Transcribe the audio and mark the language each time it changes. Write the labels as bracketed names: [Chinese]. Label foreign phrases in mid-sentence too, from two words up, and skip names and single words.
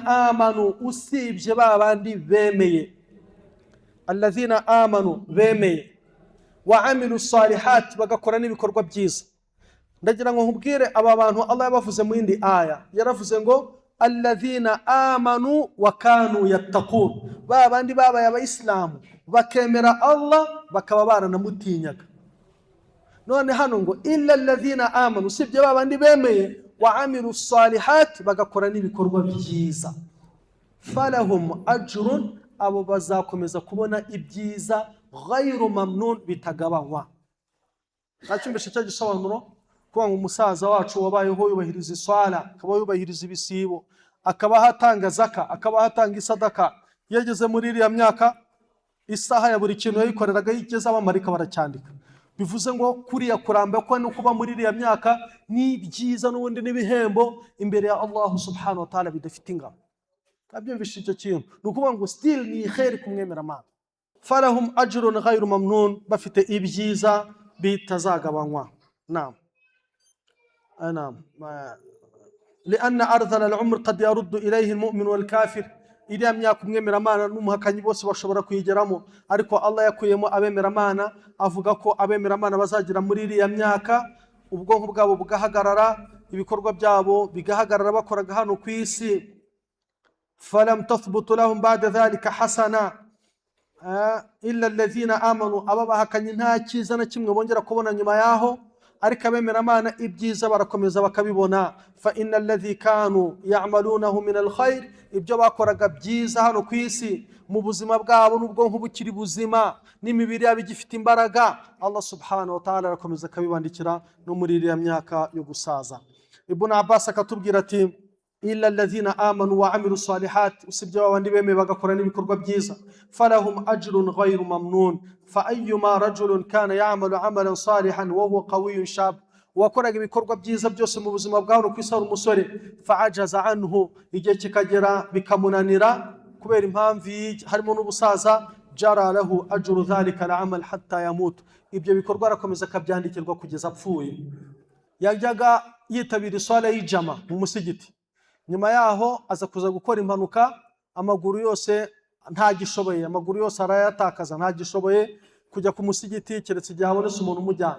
[Kinyarwanda] amanu usibye babandi bemeye [Arabic] الذين آمنوا [Kinyarwanda] bemeye [Arabic] وعملوا الصالحات [Kinyarwanda] bagakora n'ibikorwa byiza ndagira ngo nkubwire aba bantu Allah yabavuze mu yindi aya yaravuze ngo [Arabic] الذين آمنوا و كانوا يتقون [Kinyarwanda] babandi babaye abayisilamu bakemera Allah bakaba baranamutinyaga none hano ngo [Arabic] إلا الذين آمنوا [Kinyarwanda] usibye babandi bemeye [Arabic] وعملوا الصالحات [Kinyarwanda] bagakora n'ibikorwa byiza [Arabic] فلهم أجر [Kinyarwanda] abo bazakomeza kubona ibyiza [Arabic] غير ممنون [Kinyarwanda] bitagabanywa nacyumbeshe cyo gisobanuro kuba umusaza wacu wabayeho yubahiriza iswala akaba yubahiriza ibisibo akaba hatanga zaka akaba hatanga isadaka yageze muri iriya myaka isaha ya buri kintu yayikoreraga yigeze abamarika baracyandika bivuze ngo kuriya kuramba ko no kuba muri iriya myaka ni byiza n'ubundi n'ibihembo imbere ya [Arabic] الله سبحانه وتعالى [Kinyarwanda] bidafite ingano. Abyumvishe icyo kintu nukuvuga ngo still ni khair kumwemera Imana. [Arabic] فلهم أجر غير ممنون, [Kinyarwanda] bafite ibyiza bitazagabanywa. [Arabic] Naam. Naam. لأن أرذل العمر قد يرد إليه المؤمن والكافر. [Kinyarwanda] iriya myaka umwemeramana n'umuhakanyi bose bashobora kuyigeramo, ariko Allah yakuyemo abemeramana, avuga ko abemeramana bazagira muri iriya myaka ubwonko bwabo bugahagarara, ibikorwa byabo bigahagarara bakoraga hano ku isi. [Arabic] فلم تثبت لهم بعد ذلك حسنة إلا الذين آمنوا, [Kinyarwanda] ababahakanye nta cyiza na kimwe bongera kubona nyuma yaho, ariko abemeramana ibyiza barakomeza bakabibona. [Arabic] فإن الذي كانوا يعملونه من الخير, [Kinyarwanda] ibyo bakoraga byiza hano ku isi mu buzima bwabo n'ubwonko bukiri buzima n'imibiri yabo igifite imbaraga, [Arabic] الله سبحانه وتعالى [Kinyarwanda] arakomeza akabibandikira no muri iriya myaka yo gusaza. [Arabic] Ibn Abbas [Kinyarwanda] akatubwira ati [Arabic] إلا الذين آمنوا وعملوا الصالحات, [Kinyarwanda] usibye babandi bemeye bagakora n'ibikorwa byiza, [Arabic] فلهم أجر غير ممنون. فأيما رجل كان يعمل عملا صالحا وهو قوي شاب, [Kinyarwanda] wakoraga ibikorwa byiza byose mu buzima bwawe ku isi ari umusore, [Arabic] فعجز عنه, [Kinyarwanda] igihe kikagera bikamunanira kubera impamvu harimo n'ubusaza, [Arabic] جرى له أجر ذلك العمل حتى يموت, [Kinyarwanda] ibyo bikorwa arakomeza akabyandikirwa kugeza apfuye. Yajyaga yitabira iswala y'ijama mu musigiti, nyuma yaho aza kuza gukora impanuka, amaguru yose ntagishoboye, amaguru yose arayatakaza, ntagishoboye kujya ku musigiti keretse igihe habonetse umuntu umujyana.